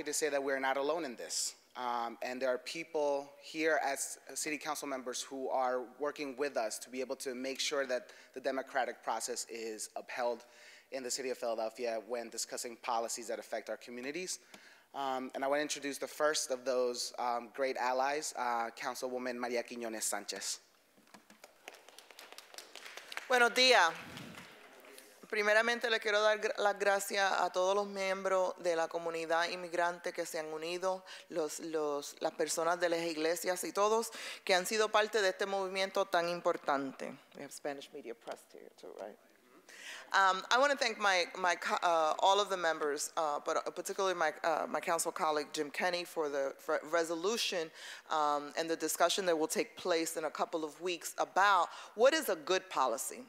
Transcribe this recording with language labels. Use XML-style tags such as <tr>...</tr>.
<en>that we're not alone in this. And there are people here as city council members who are working with us to be able to make sure that the democratic process is upheld in the city of Philadelphia when discussing policies that affect our communities. And I want to introduce the first of those great allies, Councilwoman María Quiñones Sánchez.</en> <es>Buenos días. Primeramente le quiero dar las gracias a todos los miembros de la comunidad inmigrante que se han unido, las personas de las iglesias y todos que han sido parte de este movimiento tan importante.</es> <en>We have Spanish media press here too, right? I want to thank all of the members, but particularly my council colleague Jim Kenney for the resolution and the discussion that will take place in a couple of weeks about what is a good policy.</en>